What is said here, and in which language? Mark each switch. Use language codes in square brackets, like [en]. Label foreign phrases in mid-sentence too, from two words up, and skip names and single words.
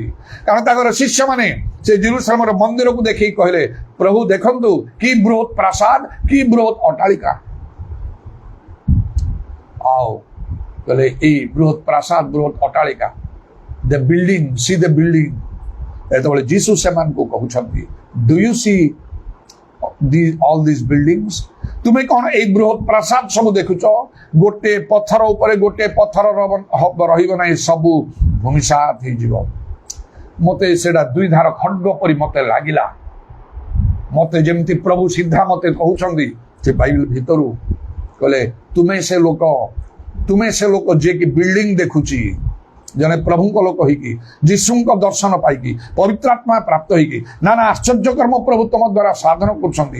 [or] କାରଣ ତାଙ୍କର ଶିଷ୍ୟମାନେ ସେ ଜେରୁସାଲେମର ମନ୍ଦିରକୁ ଦେଖିକି କହିଲେ, ପ୍ରଭୁ ଦେଖନ୍ତୁ କି ବୃହତ୍ ପ୍ରାସାଦ, କି ବୃହତ୍ ଅଟ୍ଟାଳିକା। ଆଉ କହିଲେ ଏଇ ବୃହତ୍ ପ୍ରାସାଦ, ବୃହତ୍ ଅଟ୍ଟାଳିକା, [en] the building, see the building. [or] ଯେତେବେଳେ ଯୀଶୁ ସେମାନଙ୍କୁ କହୁଛନ୍ତି, [en] do you see all these buildings? [or] ତୁମେ କଣ ଏଇ ବୃହତ୍ ପ୍ରାସାଦ ସବୁ ଦେଖୁଛ? ଗୋଟେ ପଥର ଉପରେ ଗୋଟେ ପଥର ରହିବ ନାହିଁ, ସବୁ ଭୂମିସାତ ହେଇଯିବ। ମତେ ସେଇଟା 2 ଧାର ଖଡ୍ଗ ପରି ମତେ ଲାଗିଲା। ମତେ ଯେମିତି ପ୍ରଭୁ ସିଧା ମତେ କହୁଛନ୍ତି ସେ ବାଇବେଲ ଭିତରୁ, କହିଲେ ତୁମେ ସେ ଲୋକ ଯିଏକି ବିଲ୍ଡିଂ ଦେଖୁଛି, ଜଣେ ପ୍ରଭୁଙ୍କ ଲୋକ ହେଇକି, ଯୀଶୁଙ୍କ ଦର୍ଶନ ପାଇକି, ପବିତ୍ରାତ୍ମା ପ୍ରାପ୍ତ ହେଇକି ନାନା ଆଶ୍ଚର୍ଯ୍ୟ କର୍ମ ପ୍ରଭୁ ତମ ଦ୍ୱାରା ସାଧନ କରୁଛନ୍ତି।